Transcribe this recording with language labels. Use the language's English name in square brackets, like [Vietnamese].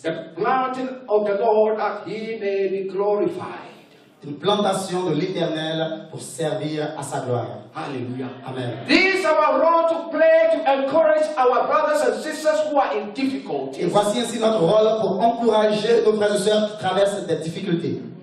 [English] The planting of the Lord that he may be glorified. [French] Une plantation de l'Éternel pour servir à sa gloire. [English] Hallelujah. Amen. This is our role to play to encourage our brothers and sisters who are in [French] Et [English] difficulties. [French] voici ainsi notre rôle pour encourager nos frères et sœurs qui traversent des difficultés.